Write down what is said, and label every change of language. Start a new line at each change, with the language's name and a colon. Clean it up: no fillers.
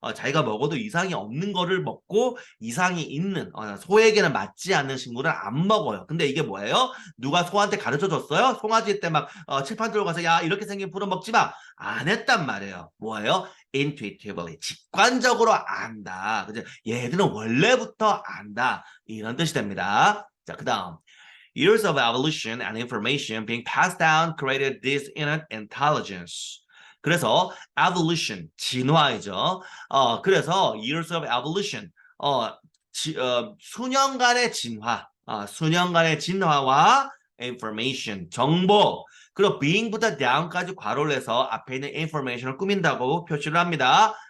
Korean: 자기가 먹어도 이상이 없는 거를 먹고 이상이 있는 소에게는 맞지 않는 식물을 안 먹어요. 근데 이게 뭐예요? 누가 소한테 가르쳐 줬어요? 송아지 때 막 칠판 들고 가서 야 이렇게 생긴 풀은 먹지 마. 안 했단 말이에요. 뭐예요? intuitively 직관적으로 안다. 그죠? 얘들은 원래부터 안다. 이런 뜻이 됩니다. 자, 그다음
English: Years of evolution and information being passed down created this innate intelligence.
Korean: 그래서 evolution, 진화이죠. 그래서
English: years of evolution,
Korean: 수년간의 진화, 수년간의 진화와 information, 정보, 그리고 being부터 down까지 괄호를 해서 앞에 있는 information을 꾸민다고 표시를 합니다.